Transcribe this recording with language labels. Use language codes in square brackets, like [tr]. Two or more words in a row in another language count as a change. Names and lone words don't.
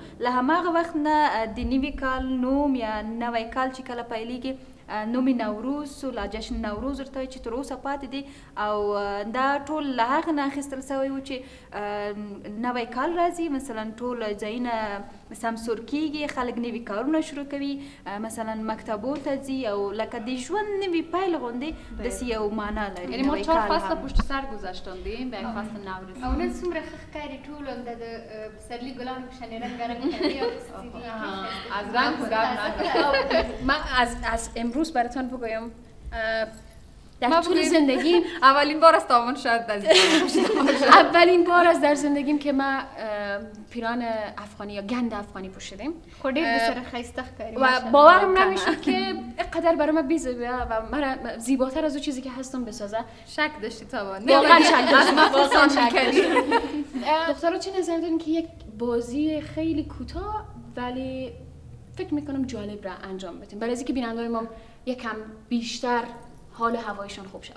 [ps] له هماغه وخت نه د نوي کال نوم یا نوی کال چې کله پیلېږي نوم نوروز او جشن نوروز ورته چې تر اوسه پاتې دي او دا ټول له هغه نه اخیستل سوی و چې نوی کال راځي مثلا ټول ځایونه سمسور کېږي خلک نوي کارونه شروع کوي مثلا مکتبو ته ځي او لکه د ژوند نوي پیل غوندې داسې یو معنا لري. [fa] یعنی ما 4 فصل پشت سر گذاشتاندیم به یک فصل نوروز [ps] او نن څومره ښه ښکاري ټول د پسرلي ګلانو په شانې رنګارنګ کوي [fa] از رنگ گپ من از امروز براتون بگویم در طول زندگیم اولین بار است تاون شاید اولین بار است در زندگیم که ما پیران افغانی یا گند افغانی پوشیدیم. [ps] خو ډېر د سره ښایسته ښکاري [fa] و باورم نمیشد که اینقدر برای من بیزیبه و من زیباتر از اون چیزی که هستم بسازه. شک داشتی تا واقعا شک داشتم. دخترها چه نظر دارین که یک بازی خیلی کوتاه ولی فکر میکنم جالب را انجام بدیم برای اینکه بیننده‌های ما یکم بیشتر حال هوایشان خوب شود.